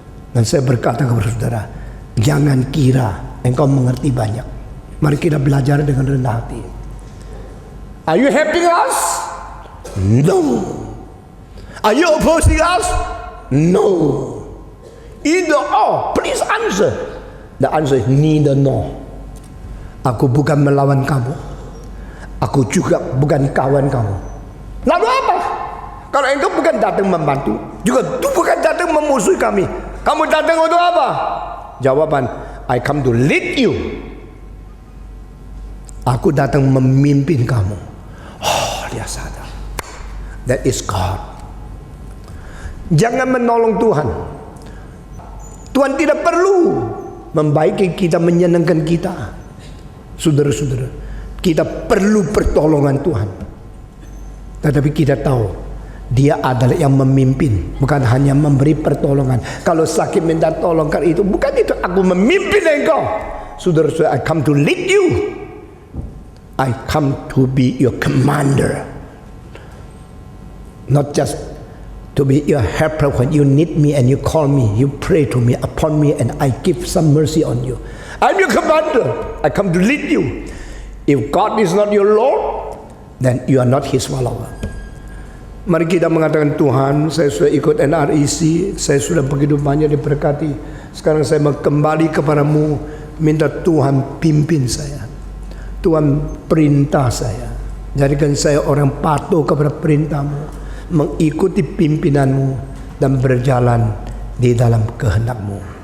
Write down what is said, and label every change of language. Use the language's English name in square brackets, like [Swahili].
[Indonesian] Dan saya berkata kepada saudara, jangan kira engkau mengerti banyak. Mari kita belajar dengan rendah hati. [English] Are you helping us? No. Are you opposing us? No. Either or. Please answer. The answer is neither nor. [Indonesian] Aku bukan melawan kamu, aku juga bukan kawan kamu. Lalu apa? Kalau engkau bukan datang membantu, juga bukan datang memusuhi kami, kamu datang untuk apa? [English] Jawaban, I come to lead you. [Indonesian] Aku datang memimpin kamu. Oh, dia sadar. [English] That is God. [Indonesian] Jangan menolong Tuhan. Tuhan tidak perlu membaiki kita, menyenangkan kita. Saudara-saudara, kita perlu pertolongan Tuhan. Tetapi kita tahu Dia adalah yang memimpin, bukan hanya memberi pertolongan. Kalau sakit minta tolongkan itu, bukan itu. Aku memimpin engkau. [English] Saudara-saudara, I come to lead you. I come to be your commander. Not just to be your helper when you need me and you call me, you pray to me, upon me, and I give some mercy on you. I'm your commander. I come to lead you. If God is not your Lord, then you are not His follower. [Indonesian] Mari kita mengatakan, Tuhan, saya sudah ikut NREC, saya sudah begitu banyak diberkati. Sekarang saya mau kembali kepadamu, minta Tuhan pimpin saya. Tuhan perintah saya. Jadikan saya orang patuh kepada perintahmu, mengikuti pimpinanmu, dan berjalan di dalam kehendakmu.